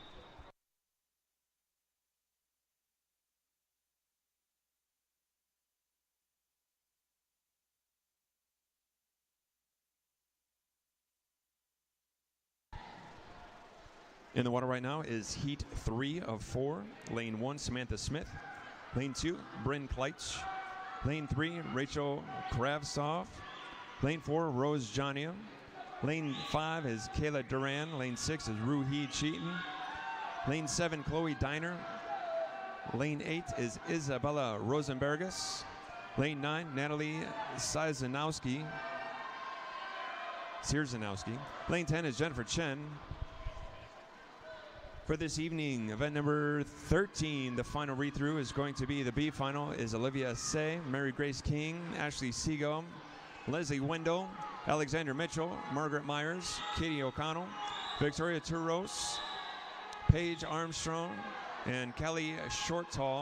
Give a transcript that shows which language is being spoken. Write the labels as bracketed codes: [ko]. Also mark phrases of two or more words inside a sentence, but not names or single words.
[en] In the water right now is heat 3 of 4. Lane 1, Samantha Smith. Lane 2, Bryn Kleitsch. Lane 3, Rachel Kravtsov. Lane 4, Rose Jania. Lane 5 is Kayla Duran. Lane 6 is Ruhi Cheaton. Lane 7, Chloe Diner. Lane 8 is Isabella Rosenbergus. Lane 9, Natalie Sierzanowski. Lane 10 is Jennifer Chen. For this evening, event number 13, the final read-through is going to be the B final is Olivia Say, Mary Grace King, Ashley Seago, Leslie Wendell, Alexander Mitchell, Margaret Myers, Katie O'Connell, Victoria Turos, Paige Armstrong, and Kelly Shortall.